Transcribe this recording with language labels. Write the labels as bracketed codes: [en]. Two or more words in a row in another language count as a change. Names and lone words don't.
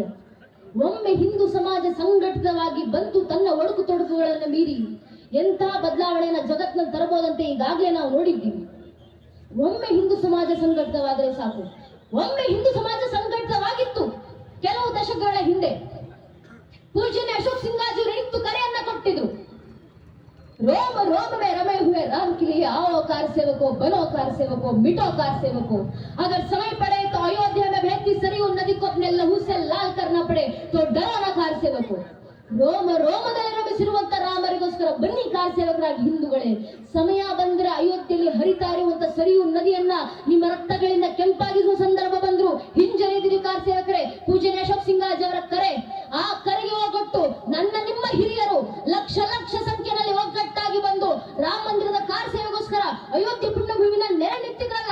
[kn] ಒಮ್ಮೆ ಹಿಂದೂ ಸಮಾಜ ಸಂಘಟಿತವಾಗಿ ಬಂತು ತನ್ನ ಒಡುಕು ತೊಡಕುಗಳನ್ನು ಮೀರಿ ಎಂತಹ ಬದಲಾವಣೆಯನ್ನ ಜಗತ್ನಲ್ಲಿ ತರಬಹುದಂತೆ ಈಗಾಗಲೇ ನಾವು ನೋಡಿದ್ದೀವಿ. ಒಮ್ಮೆ ಹಿಂದೂ ಸಮಾಜ ಸಂಘಟಿತವಾದರೆ ಸಾಕು. ಒಮ್ಮೆ ಹಿಂದೂ ಸಮಾಜ ಸಂಘಟಿತವಾಗಿತ್ತು ಕೆಲವು ದಶಕಗಳ ಹಿಂದೆ. ಪೂಜ್ಯನೇ ಅಶೋಕ್ ಸಿಂಗಾಜಿಯವರು ಇತ್ತು ಕರೆಯನ್ನ ಕೊಟ್ಟಿದ್ರು, [hi] रोम रोम में रमे हुए राम के लिए आओ कार सेवको, बनो कार सेवको, मिटो कार सेवको। अगर समय पड़े तो अयोध्या में बहती सरयू नदी को अपने लहू से लाल करना पड़े तो डरो न कार सेवको। [kn] ರೋಮ ರೋಮದಲ್ಲಿ ರಮಿಸಿರುವಂತ ರಾಮರಿಗೋಸ್ಕರ ಬನ್ನಿ ಕಾರ ಸೇವಕರಾಗಿ ಹಿಂದೂಗಳೇ. ಸಮಯ ಬಂದ್ರೆ ಅಯೋಧ್ಯೆಯಲ್ಲಿ ಹರಿತಾ ಇರುವಂತ ಸರಿಯು ನದಿಯನ್ನ ನಿಮ್ಮ ರಕ್ತಗಳಿಂದ ಕೆಂಪಾಗಿಸುವ ಸಂದರ್ಭ ಬಂದ್ರು ಹಿಂಜರಿದಿರಿ ಕಾರ ಸೇವಕರೇ. ಪೂಜ್ಯನೇ ಅಶೋಕ್ ಸಿಂಗಾಜಿ ಅವರ ಕರೆ, ಆ ಕರೆಗೆ ಹೋಗೊಟ್ಟು ನನ್ನ ನಿಮ್ಮ ಹಿರಿಯರು ಲಕ್ಷ ಲಕ್ಷ ಸಂಖ್ಯೆಯಲ್ಲಿ ಒಗ್ಗಟ್ಟಾಗಿ ಬಂದು ರಾಮ ಮಂದಿರದ ಕಾರ ಸೇವೆಗೋಸ್ಕರ ಅಯೋಧ್ಯೆ ಪುಣ್ಯಭೂಮಿನ ನೆರೆ ನಿಂತಿದ್ರಲ್ಲ.